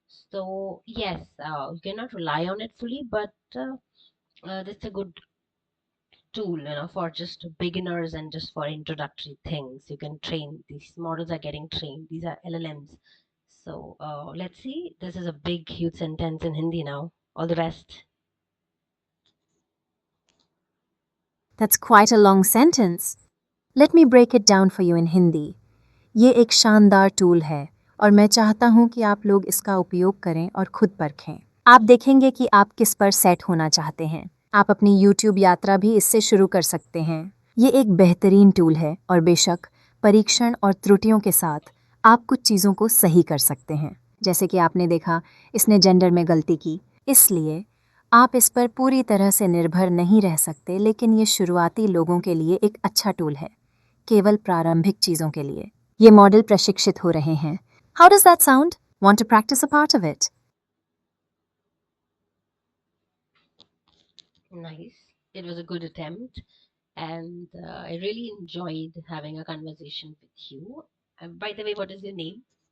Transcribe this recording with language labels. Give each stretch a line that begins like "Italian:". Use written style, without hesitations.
English: So yes, you cannot rely on it fully, but that's a good tool, for just beginners and just for introductory things. You can train, these models are getting trained, these are LLMs. So let's see, this is a big huge sentence in Hindi now. All the best. That's quite a long sentence. Let me break it down for you in Hindi.
Hindi: ये एक शानदार tool है और मैं चाहता हूँ कि आप लोग इसका उपयोग करें और खुद परखें। आप देखेंगे कि आप किस पर सेट होना चाहते हैं। आप अपनी YouTube यात्रा भी इससे शुरू कर सकते हैं। ये एक बेहतरीन टूल है और बेशक परीक्षण और त्रुटियों के साथ आप कुछ चीज़ों को सही कर सकते हैं। जैसे कि आपने देखा, इसने जेंडर में गलती की, इसलिए आप इस पर पूरी तरह से निर्भर नहीं रह सकते, लेकिन ये शुरुआती लोगों के लिए एक अच्छा टूल है, केवल प्रारंभिक चीज़ों के लिए। ये मॉडल प्रशिक्षित हो रहे हैं।
English: How does that sound? Want to practice a part of it? Nice. It was a good attempt, and I really enjoyed having a conversation with you. By the way, what is your name?